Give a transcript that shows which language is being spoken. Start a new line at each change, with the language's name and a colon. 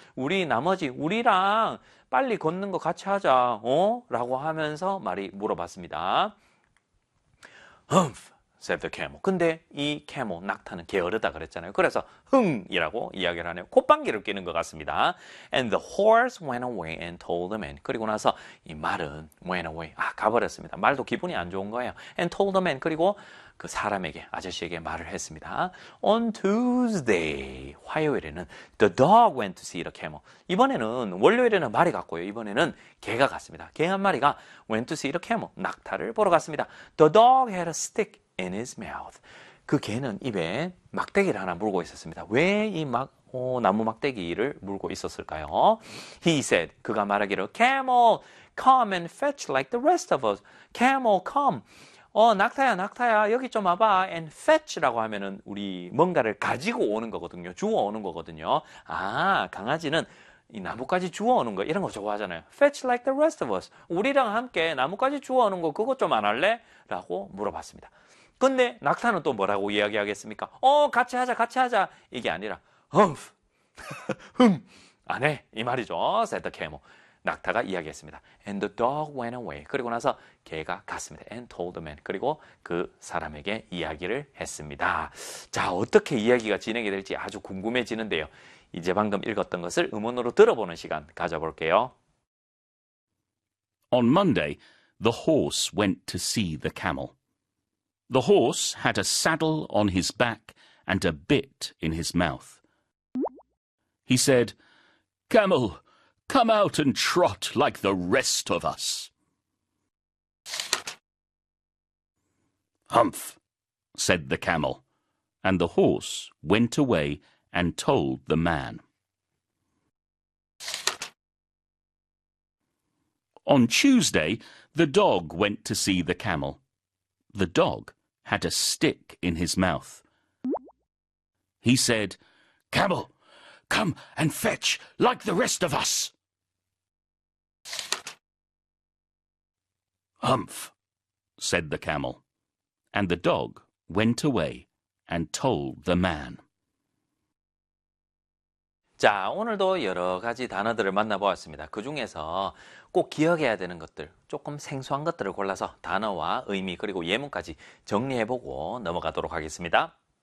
Korean: 우리 나머지, 우리랑 빨리 걷는 거 같이 하자, 어? 라고 하면서 말이 물어봤습니다.
English: Humph, said the camel.
Korean: 근데 이 camel, 낙타는 게으르다 그랬잖아요. 그래서 흥이라고 이야기를 하네요. 콧방귀를 끼는 것 같습니다.
English: And the horse went away and told the man.
Korean: 그리고 나서 이 말은
English: went away.
Korean: 아, 가버렸습니다. 말도 기분이 안 좋은 거예요.
English: And told the man.
Korean: 그리고 그 사람에게, 아저씨에게 말을 했습니다.
English: On Tuesday,
Korean: 화요일에는
English: the dog went to see the camel.
Korean: 이번에는 월요일에는 말이 갔고요. 이번에는 개가 갔습니다. 개 한 마리가
English: went to see the camel.
Korean: 낙타를 보러 갔습니다.
English: The dog had a stick in his mouth.
Korean: 그 개는 입에 막대기를 하나 물고 있었습니다. 왜 이 나무 막대기를 물고 있었을까요?
English: He said,
Korean: 그가 말하기를
English: camel, come and fetch like the rest of us. Camel, come.
Korean: 낙타야, 여기 좀 와봐.
English: And fetch
Korean: 라고 하면은 우리 뭔가를 가지고 오는 거거든요. 주워 오는 거거든요. 아, 강아지는 이 나뭇가지 주워 오는 거 이런 거 좋아하잖아요.
English: Fetch like the rest of us.
Korean: 우리랑 함께 나뭇가지 주워 오는 거 그것 좀 안 할래? 라고 물어봤습니다. 근데 낙타는 또 뭐라고 이야기하겠습니까? 같이 하자. 이게 아니라 humph, humph, 안 해. 이 말이죠.
English: Said the camel.
Korean: 낙타가 이야기했습니다.
English: And the dog went away.
Korean: 그리고 나서 개가 갔습니다.
English: And told the man.
Korean: 그리고 그 사람에게 이야기를 했습니다. 자, 어떻게 이야기가 진행이 될지 아주 궁금해지는데요. 이제 방금 읽었던 것을 음원으로 들어보는 시간 가져볼게요.
English: On Monday, the horse went to see the camel. The horse had a saddle on his back and a bit in his mouth. He said, "Camel, come out and trot like the rest of us." "Humph," said the camel, and the horse went away and told the man. On Tuesday, the dog went to see the camel. The dog had a stick in his mouth. He said, "Camel, come and fetch like the rest of us." "Humph," said the camel, and the dog went away and told the man.
Korean: 자, 오늘도 여러 가지 단어들을 만나보았습니다. 그 중에서 꼭 기억해야 되는 것들, 조금 생소한 것들을 골라서 단어와 의미 그리고 예문까지 정리해보고 넘어가도록 하겠습니다.